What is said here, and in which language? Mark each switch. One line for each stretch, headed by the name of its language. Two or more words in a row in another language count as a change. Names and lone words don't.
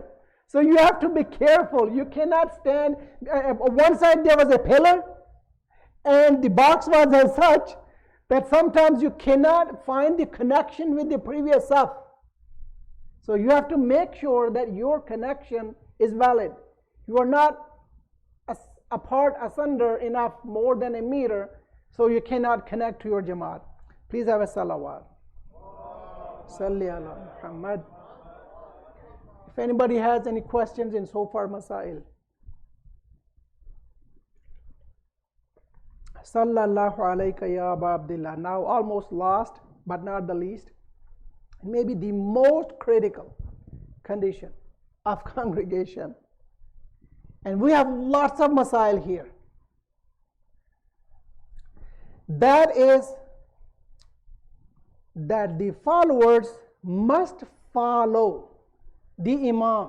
English: So you have to be careful. You cannot stand, on one side there was a pillar, and the box was as such that sometimes you cannot find the connection with the previous saf. So you have to make sure that your connection is valid. You are not apart, asunder enough, more than a meter, so you cannot connect to your Jamaat. Please have a salawat.
Arabic: صل على محمد.
English: If anybody has any questions in so far masail.
Arabic: صلى الله عليك يا أبا عبد الله.
English: Now almost last, but not the least, maybe the most critical condition of congregation. And we have lots of masail here. That is that the followers must follow the Imam.